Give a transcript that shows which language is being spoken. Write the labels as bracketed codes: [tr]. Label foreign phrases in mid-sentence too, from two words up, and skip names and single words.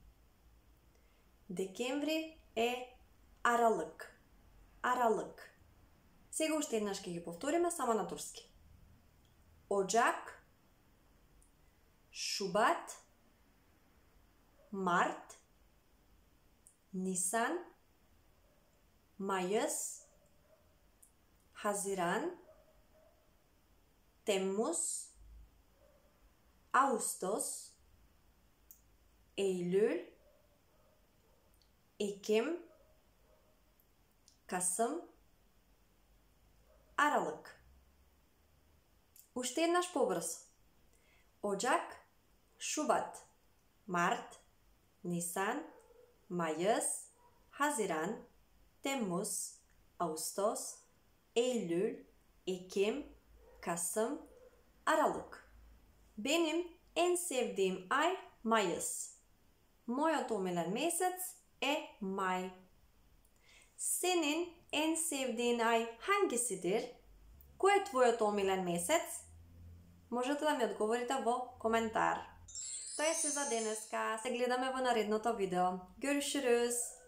[mk] Декември е [tr] aralık, aralık. [mk] Сега уште еднаш ќе ги повториме само на турски. [tr] Ocak, şubat, mart, nisan, mayıs, haziran, temmuz, ağustos, eylül, ekim, kasım, aralık. [mk] Уште еднаш побрзо. [tr] Ocak, şubat, mart, nisan, mayıs, haziran, temmuz, ağustos, eylül, ekim, kasım, aralık. Benim en sevdiğim ay Mayıs. [mk] Moјот омилен месец е май. [tr] Senin en sevdiğin ay hangisidir? [mk] Кој е твојот омилен месец? Можете да ми одговорите во коментар. Тоа е се за денеска. Се гледаме во наредното видео. [tr] Görüşürüz.